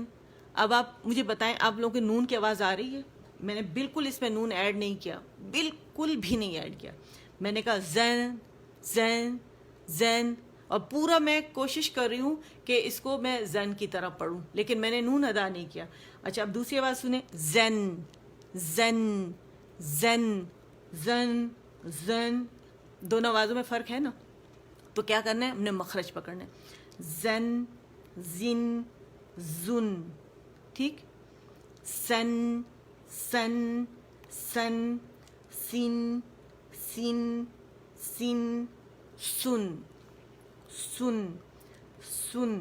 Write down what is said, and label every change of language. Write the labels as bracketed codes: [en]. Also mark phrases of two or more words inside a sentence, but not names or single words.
[ur] اب آپ مجھے بتائیں آپ لوگوں کے نون کی آواز آ رہی ہے؟ میں نے بالکل اس میں نون ایڈ نہیں کیا، بالکل بھی نہیں ایڈ کیا. میں نے کہا زین زین زین، اور پورا میں کوشش کر رہی ہوں کہ اس کو میں زین کی طرح پڑھوں، لیکن میں نے نون ادا نہیں کیا. اچھا اب دوسری آواز سنیں. زین زین زین زن زن. دونوں آوازوں میں فرق ہے نا، تو کیا کرنا ہے، ہم نے مخرج پکڑنا ہے. زن زن زن، ٹھیک. سن سن سن سن سن سن سن سن سن.